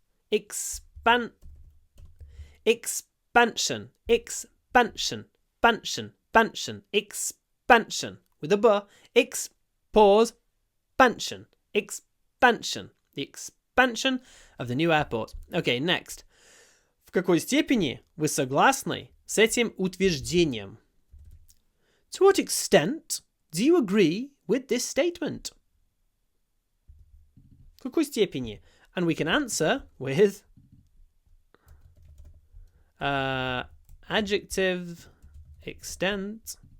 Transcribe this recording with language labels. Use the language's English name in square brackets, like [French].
[English] Expansion. Expansion. Expansion. With a b. Pause. Expansion. Expansion. The expansion of the new airport. Okay, next. [Russian] В какой степени вы согласны с этим утверждением? [English] To what extent do you agree with this statement? [Russian] В какой степени? [English] And we can answer with adjective extent.